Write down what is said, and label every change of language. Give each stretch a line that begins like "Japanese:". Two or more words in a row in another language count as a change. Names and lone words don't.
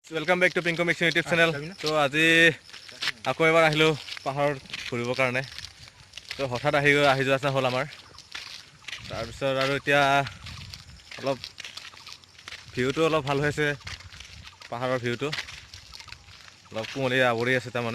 English: Welcome back to Pinko Mix YouTube channel.
Hindi: तो आज
Assamese: আকৌ এবাৰ আহিলোঁ পাহাৰত ঘূৰিবৰ কাৰণে। তো হঠাৎ আহি যোৱা আছে হ'ল আমাৰ। তাৰপিছত আৰু এতিয়া অলপ ভিউটো অলপ ভাল হৈছে, পাহাৰৰ ভিউটো অলপ কুঁৱলী আৱৰি আছে তাৰমানে।